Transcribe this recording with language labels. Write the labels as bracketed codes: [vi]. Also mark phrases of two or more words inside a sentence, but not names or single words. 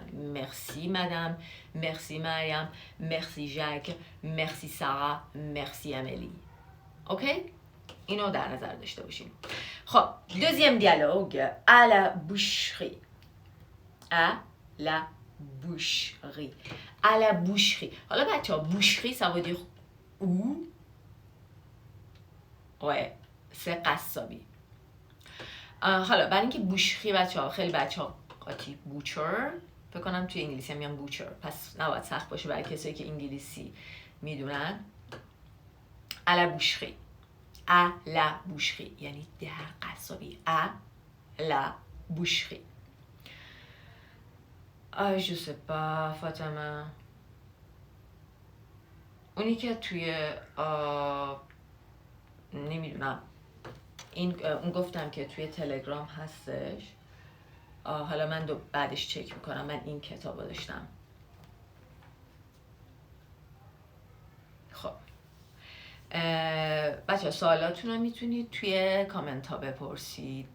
[fa] مرسی مدام، مرسی مریم، مرسی ژک، مرسی سارا، مرسی امیلی. اوکی؟ اینو در نظر داشته باشیم. [fr] خب deuxième dialogue. à la boucherie. à la boucherie. à la boucherie. [fa] حالا بچه ها [fr] boucherie ça veut dire où؟ ouais c'est قصابی. [fa] حالا برای اینکه boucherie بچه ها خیلی بچه ها قاطی butcher فکر کنم توی انگلیسی هم میگن butcher، پس نباید سخت باشه برای کسایی که انگلیسی میدونن. [fr] à la boucherie. à la boucherie [fa] یعنی در قصابی. [fr] à la boucherie. je sais pas [fa] فاطمه، اونی که توی نمیدونم اون گفتم که توی تلگرام هستش. حالا من بعدش چک میکنم. من این کتاب رو داشتم. خب بچه سوالاتون رو میتونید توی کامنت ها بپرسید.